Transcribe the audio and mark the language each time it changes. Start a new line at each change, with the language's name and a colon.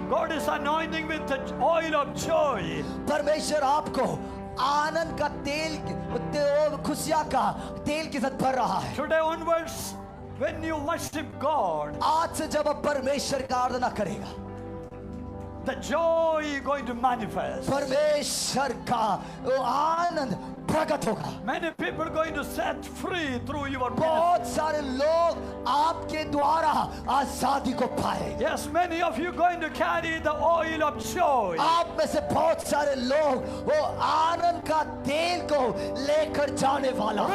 English: God is anointing with the oil of joy.
Hindi: परमेश्वर आपको आनंद का तेल, खुशियाँ का तेल के साथ भर रहा है.
English: Today onwards, when you worship God,
Hindi: आज से जब आप परमेश्वर का आराधना करेगा,
English: the joy is going to manifest.
Hindi: परमेश्वर का वो आनंद प्रकट होगा.
English: Many people are going to set free through your ministry.
Hindi: बहुत सारे लोग आपके द्वारा आजादी को पाए.
English: Yes, many of you going to carry the oil of joy.
Hindi: आप में से बहुत सारे लोग वो आनंद का तेल को लेकर जाने वाला.